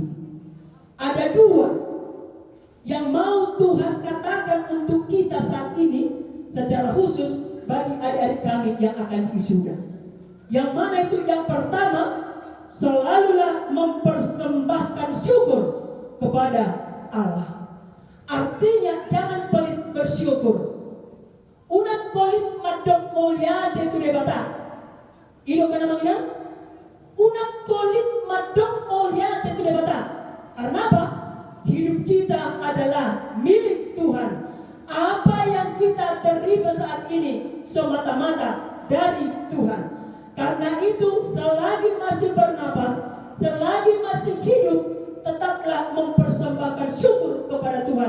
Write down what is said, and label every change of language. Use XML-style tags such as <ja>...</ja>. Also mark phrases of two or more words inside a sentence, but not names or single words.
<id>Ada dua yang mau Tuhan katakan untuk kita saat ini, secara khusus bagi adik-adik kami yang akan diwisuda. Yang mana itu? Yang pertama, selalulah mempersembahkan syukur kepada Allah. Artinya jangan pelit bersyukur.</id> <bbc>Unang kolit madok mulia itu debata. Ino kana mangina? Unang kolit madok mulia itu debata.</bbc> <id>Karena apa? Hidup kita adalah milik Tuhan. Apa yang kita terima saat ini semata-mata dari Tuhan. Karena itu selagi masih bernapas, selagi masih hidup, tetaplah mempersembahkan syukur kepada Tuhan.</id>